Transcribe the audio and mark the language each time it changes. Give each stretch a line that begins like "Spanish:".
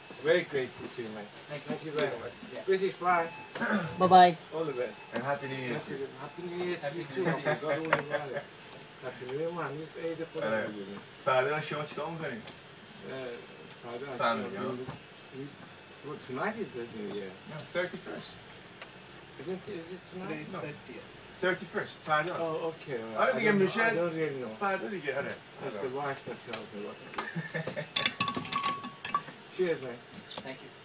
English: Very grateful to you, mate. Thank you very much. British, bye. Bye-bye. All the best. And happy New Year to you. Happy New Year to you too. I forgot all about it. Happy New Year, man.
Persian: هنوز عید خودم بگیریم. فردا شما چیکار می‌کنید؟ Family,
English: Well, tonight is the New Year. No, 31st. Is it tonight? No. 31st.
Persian: فردا.
English: Oh, okay.
Persian: آره دیگه میشه.
English: I don't really know.
Persian: فردا دیگه آره.
English: It's the wife that tells me what to do. Cheers, mate. Thank you.